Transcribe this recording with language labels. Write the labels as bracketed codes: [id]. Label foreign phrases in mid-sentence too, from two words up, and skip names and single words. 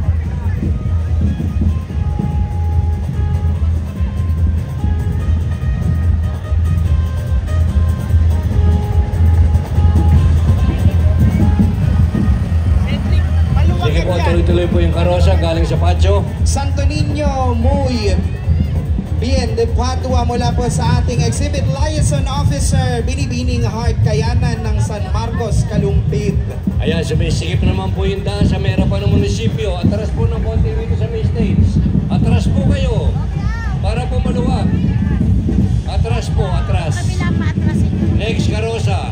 [tl] Sige po, tuloy-tuloy po yung karosa galing sa patio. Santo Niño muy bien de Padua mula po sa ating [en] exhibit liaison officer [tl] Binibining Heart Kayanan ng San Marcos, Kalumpit. Ayan, sumisikip naman po yung daan sa mera pa ng munisipyo. Atras po ng konti rito sa may stage. Atras po kayo para po maluwag. Atras po, atras. Next karosa.